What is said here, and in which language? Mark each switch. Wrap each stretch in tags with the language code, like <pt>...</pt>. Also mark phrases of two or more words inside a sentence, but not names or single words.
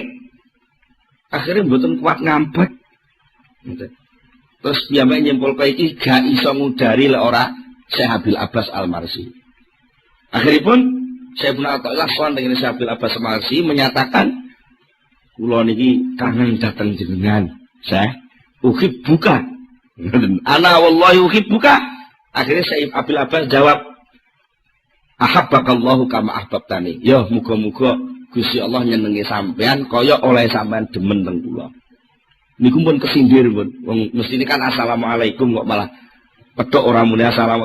<jv>Akhirnya mboten kuat ngampet. Terus piyambake nyimpulke iki gak iso ngudari lek ora Syekh Abdul Abbas Al-Marsi. Akhiripun Saya Ibnu Athaillah sowan</jv> <id>dengan Syekh Abil Abbas Al-Marsi menyatakan</id> <jv>kula niki kangen dateng jenengan.</jv> <ar>Saya uhibbuka. أنا والله أحبك.</ar> <id>Akhirnya Syekh Abil Abbas jawab,</id> <ar>أحبك الله كما أحببتني.</ar> <jv>Ya muga-muga Gusti Allah nyenengi sampean kaya oleh sampean demen teng kula. Niku pun kesindir pun. Wong mestine kan assalamualaikum kok malah pedhok ora muni assalamualaikum.</jv>